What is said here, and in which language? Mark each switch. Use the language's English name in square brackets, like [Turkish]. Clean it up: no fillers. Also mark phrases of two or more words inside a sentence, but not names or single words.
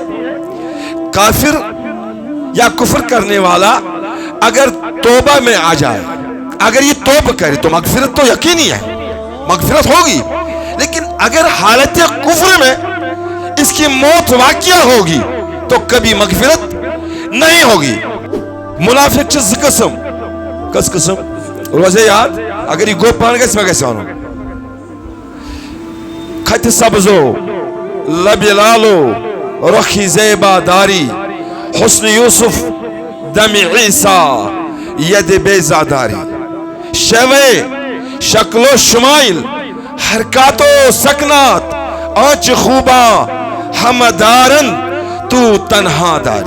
[Urdu] کافر یا کفر کرنے والا اگر توبہ میں آ جائے، اگر یہ توبہ کرے تو مغفرت تو یقینی ہے، مغفرت ہوگی. لیکن اگر حالت کفر میں اس کی موت واقعہ ہوگی تو کبھی مغفرت نہیں ہوگی. [Kashmiri] منافق چھ زٕ قسم. کس قسم روزے یاد؟ اگر یہ گو پان گژھِ مےٚ گژھِ وَنُن. [Persian] کھتہِ سبزو لبِ لالو رخی زیبا داری، حسن یوسف دم عیسیٰ ید بیزا داری. شوے شکل و شمائل حرکات و سکنات آنچ خوباں ہمدارن تو تنہا داری.